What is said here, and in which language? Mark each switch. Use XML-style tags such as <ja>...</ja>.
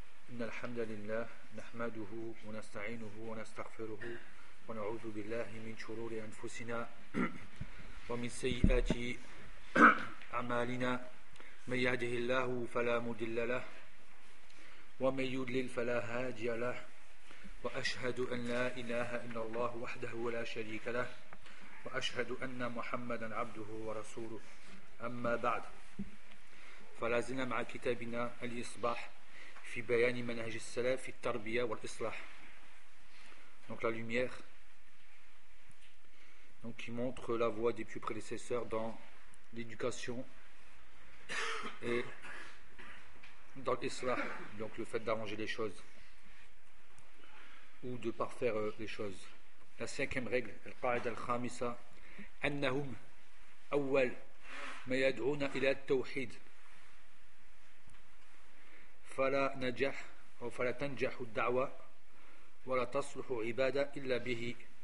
<ar>إن الحمد لله نحمده ونستعينه ونستغفره ونعوذ بالله من شرور أنفسنا ومن سيئات أعمالنا، من يهده الله فلا مضل له ومن يضلل فلا هادي له، وأشهد أن لا إله إلا الله وحده لا شريك له، وأشهد أن محمدا عبده ورسوله. أما بعد، فلازلنا مع كتابنا الإصباح في بيان منهج السلف في التربية والإصلاح.</ar> <fr>Donc la lumière, donc qui montre la voie des plus prédécesseurs dans l'éducation et dans l'Islah, donc le fait d'arranger les choses ou de parfaire les choses. La cinquième règle,</fr> <ar>القاعدة الخامسة, أنهم أول ما يدعون إلى التوحيد. فلا نجح أو فلا تنجح الدعوة ولا تصلح عبادة إلا به.</ar>